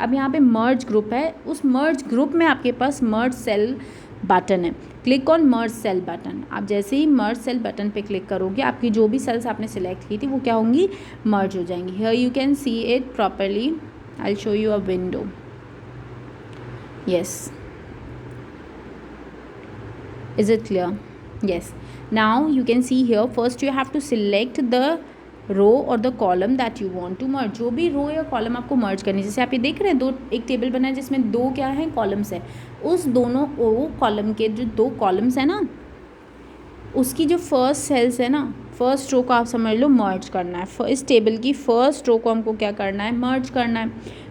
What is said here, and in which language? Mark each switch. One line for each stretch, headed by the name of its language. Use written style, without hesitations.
Hindi: अब यहाँ पे मर्ज ग्रुप है, उस मर्ज ग्रुप में आपके पास मर्ज सेल बटन है। Click on merge cell button. आप जैसे ही मर्ज सेल बटन पे क्लिक करोगे आपकी जो भी सेल्स आपने सिलेक्ट की थी वो क्या होंगी? मर्ज हो जाएंगी।
English: Here you can see it properly, I will show you a window. Yes, is it clear? Yes, now you can see here first you have to select the row or the column that you want to merge।
Hindi: जो भी रो या column आपको मर्ज करनी है, जैसे आप ये देख रहे हैं दो एक टेबल बना है जिसमें दो क्या है? कॉलम्स है। उस दोनों वो कॉलम के जो दो कॉलम्स है ना, उसकी जो फर्स्ट सेल्स है ना, फर्स्ट रो को आप समझ लो मर्ज करना है। इस टेबल की फर्स्ट रो को हमको क्या करना है? मर्ज करना है।